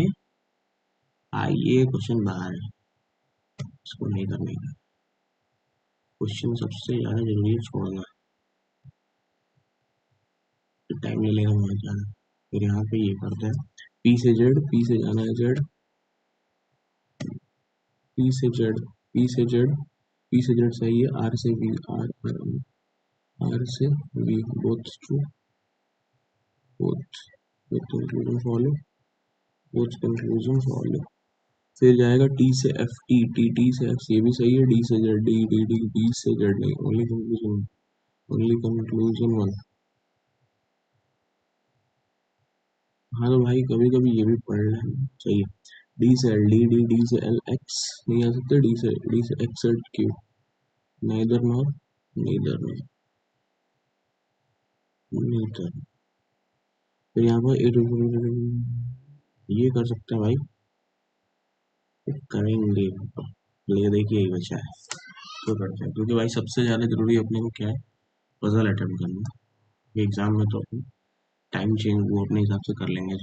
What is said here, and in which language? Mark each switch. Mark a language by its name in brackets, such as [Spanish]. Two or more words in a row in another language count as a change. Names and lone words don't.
[Hindi] ये क्वेश्चन बाहर है, इसको नहीं करने का, क्वेश्चन सबसे ज़्यादा जरूरी है छोड़ना, टाइम नहीं लेगा वहाँ जाना। फिर यहाँ पे ये करते हैं पी से जेड, पी से जाना है जेड, पी से जेड, पी से जेड, पी से जेड सही है, आर से बी, आर R से V [English] both true, both conclusion follow, both conclusion follow। [Hindi] फिर जाएगा T से F, T से F, ये भी सही है। D से Z, D से Z नहीं, [English] only conclusion one। [Hindi] हाँ तो भाई कभी कभी ये भी पढ़ लेना चाहिए। D से L, D से L, X नहीं आ सकते। D से X, Z, [English] Q, neither nor, neither nor, neither। [Hindi] फिर यहाँ पर ये कर सकते हैं भाई, करेंगे। ले देखिए यही बचा है तो करते हैं, क्योंकि भाई सबसे ज़्यादा जरूरी अपने को क्या है, [English] puzzle attempt [Hindi] करना। ये एग्जाम में तो [English] time change [Hindi] वो अपने हिसाब से कर लेंगे।